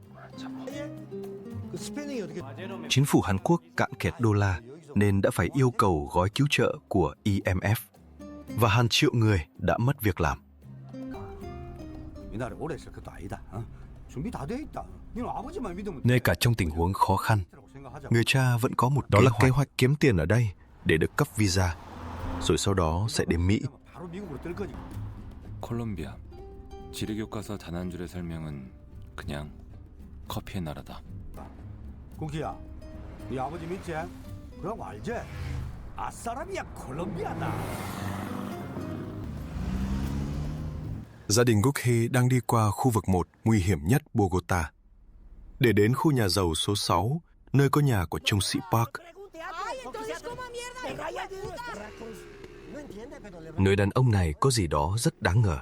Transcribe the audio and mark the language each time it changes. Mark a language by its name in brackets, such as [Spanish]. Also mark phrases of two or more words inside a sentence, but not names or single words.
[Vietnamese] Chính phủ Hàn Quốc cạn kiệt đô la nên đã phải yêu cầu gói cứu trợ của IMF và hàng triệu người đã mất việc làm. Ngay cả trong tình huống khó khăn, người cha vẫn có một kế hoạch kiếm tiền ở đây để được cấp visa, rồi sau đó sẽ đến Mỹ. [Korean] 콜롬비아 지리교과서 단 한 줄의 설명은 그냥 커피의 나라다. 고기야, 네 아버지 믿지? 그러고 알지? 아싸라비아 콜롬비아다. [Vietnamese] Gia đình Gokhi đang đi qua khu vực 1 nguy hiểm nhất Bogota để đến khu nhà giàu số 6, nơi có nhà của trung sĩ Park. Người đàn ông này có gì đó rất đáng ngờ.